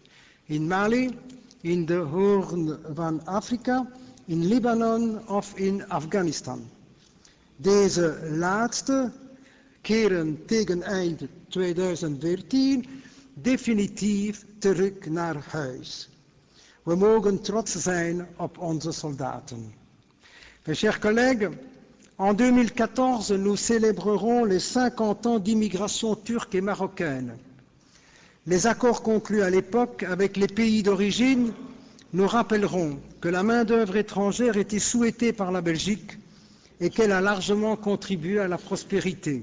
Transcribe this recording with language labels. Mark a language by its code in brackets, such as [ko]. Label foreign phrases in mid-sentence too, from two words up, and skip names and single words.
[nl] In Mali, in de Hoorn van Afrika, in Libanon of in Afghanistan. Deze laatste keren tegen eind 2014 definitief terug naar huis. We mogen trots zijn op onze soldaten. [fr] Mes chers collègues, en 2014, nous célébrerons les 50 ans d'immigration turque et marocaine. Les accords conclus à l'époque avec les pays d'origine nous rappelleront que la main-d'œuvre étrangère était souhaitée par la Belgique et qu'elle a largement contribué à la prospérité.